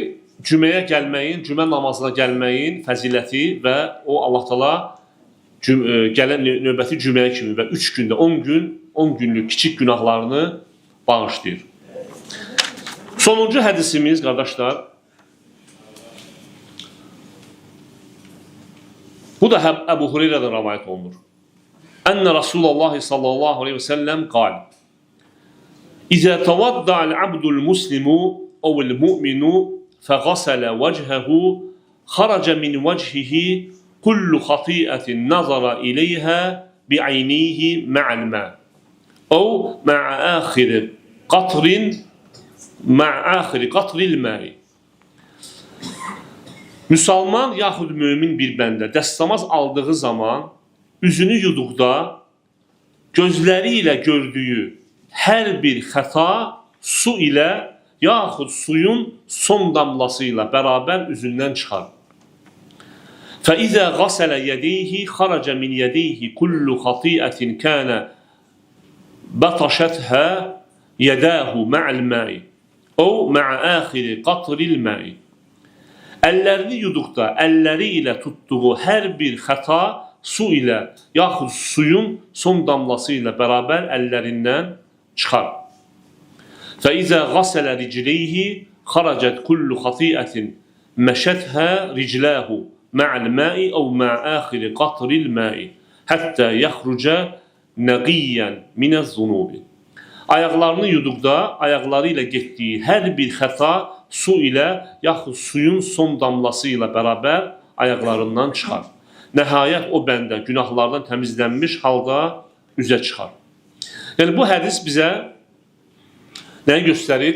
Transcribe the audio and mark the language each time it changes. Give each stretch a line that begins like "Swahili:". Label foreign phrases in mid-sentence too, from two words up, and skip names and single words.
Azerbaijani: Cüməyə gəlməyin, cümə namazına gəlməyin fəziləti və o Allah Taala gələn növbəti cüməyə kimi və 3 gündə, 10 günlük kiçik günahlarını bağışlayır. Sonuncu hədisimiz, qardaşlar, bu da Əbu Hüreyrədən rəvayət olunur.
Arabic: أن رسول الله صلى الله عليه وسلم قال إذا توضأ العبد المسلم أو المؤمن فغسل وجهه خرج من وجهه كل خطيئة نظر إليها بعينيه مع الماء أو مع آخر قطر الماء.
Azerbaijani: Müsəlman yaxud mömin bir bəndə dəstəmaz aldığı zaman üzünü yuduqda gözləri ilə gördüyü hər bir xəta su ilə yaxud suyun son damlası ilə bərabər üzündən çıxar.
Arabic: فَإِذَا غَسَلَ يَدَيْهِ خَرَجَ مِنْ يَدَيْهِ كُلُّ خَطِيئَةٍ كَانَ بَطَشَتْهَا يَدَاهُ مَعَ الْمَاءِ أَوْ مَعَ آخِرِ قَطْرِ الْمَاءِ.
Azerbaijani: Əllərini yuduqda əlləri ilə tutduğu hər bir xəta su ilə yaxud suyun son damlası ilə bərabər əllərindən çıxar.
Arabic: فَإِذَا غَسَلَ رِجْلَيْهِ خَرَجَتْ كُلُّ خَطِيئَةٍ مَشَتْهَا رِجْلَاهُ مَعَ الْمَاءِ أَوْ مَعَ آخِرِ قَطْرِ الْمَاءِ حَتَّى يَخْرُجَ نَقِيًّا مِنَ الذُّنُوبِ.
Azerbaijani: Ayaqlarını yuduqda ayaqları ilə getdiyi hər bir xəta su ilə yaxud suyun son damlası ilə bərabər ayaqlarından çıxar. Nəhayət o bəndə günahlardan təmizlənmiş halda üzə çıxar. Yəni bu hədis bizə nəyi göstərir?